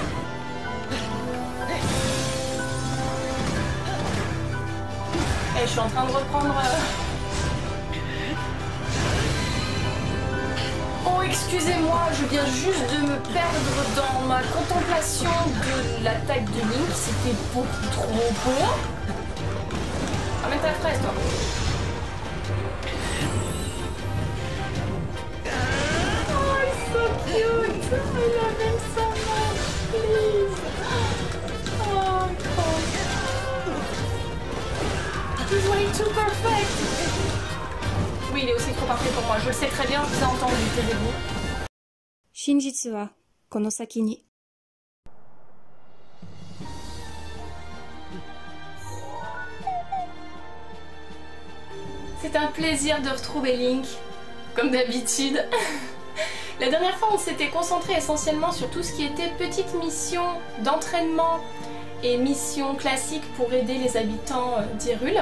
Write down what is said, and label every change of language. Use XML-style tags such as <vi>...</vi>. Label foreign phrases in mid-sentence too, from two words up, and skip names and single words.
<fr>Et je suis en train de reprendre... Oh, excusez-moi, je viens juste de me perdre dans ma contemplation de l'attaque de Link. C'était beaucoup trop beau. Ramène ta fraise, toi.</fr> <en>Oh, it's so cute. I love him so much, please. Oh, God. He's way too perfect.</en> <fr>Oui, il est aussi trop parfait pour moi. Je le sais très bien, je vous ai entendu, taisez-vous.</fr> <ja>真実はこの先に</ja> <fr>C'est un plaisir de retrouver Link, comme d'habitude. La dernière fois, on s'était concentré essentiellement sur tout ce qui était petites missions d'entraînement et missions classiques pour aider les habitants d'Hyrule.</fr>